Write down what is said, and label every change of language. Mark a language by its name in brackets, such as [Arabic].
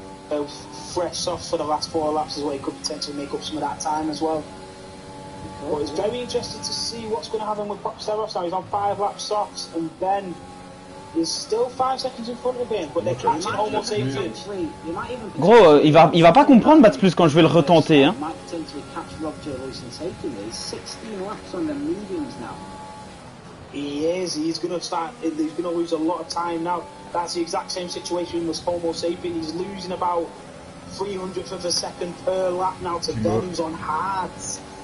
[English] Both fresh softs for the last 4 laps as well. He could potentially make up some of that time as well. But it's very interesting to see what's going to happen with Boxteros now. He's on 5 lap softs, and then he's still 5 seconds in front of him. But they're catching almost 8 seconds. [French] Gros, il va pas comprendre Bats Plus quand je vais le retenter, hein. [English] Might potentially catch Rob J. Lewis and take him. He's 16 laps on the mediums now. He is. He's going to lose a lot of time now. That's the exact same situation with Homo sapien. He's losing about 300th of a second per lap now to them who's on hards.